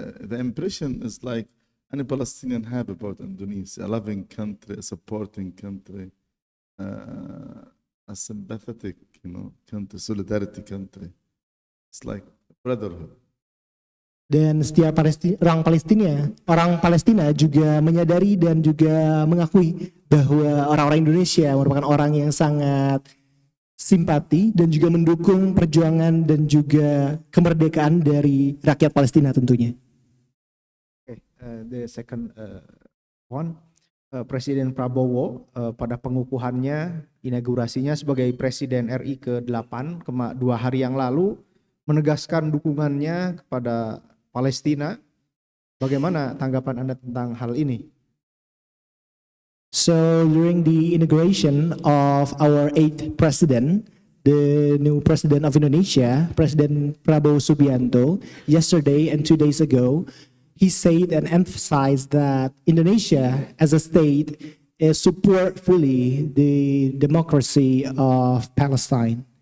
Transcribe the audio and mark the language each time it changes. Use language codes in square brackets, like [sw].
[en] the impression is like any Palestinian have about Indonesia, a loving country, a supporting country, a sympathetic, country, solidarity country. It's like brotherhood. [id] Dan setiap orang Palestina juga menyadari dan juga mengakui bahwa orang-orang Indonesia merupakan orang yang sangat simpati dan juga mendukung perjuangan dan juga kemerdekaan dari rakyat Palestina tentunya. [en] The second one, [id] Presiden Prabowo pada pengukuhannya, inaugurasinya sebagai Presiden RI ke-8 2 hari yang lalu menegaskan dukungannya kepada Palestina. Bagaimana tanggapan Anda tentang hal ini? [en] So during the inauguration of our 8th president, the new president of Indonesia, President Prabowo Subianto, yesterday and 2 days ago, he said and emphasized that Indonesia as a state support fully the democracy of Palestine.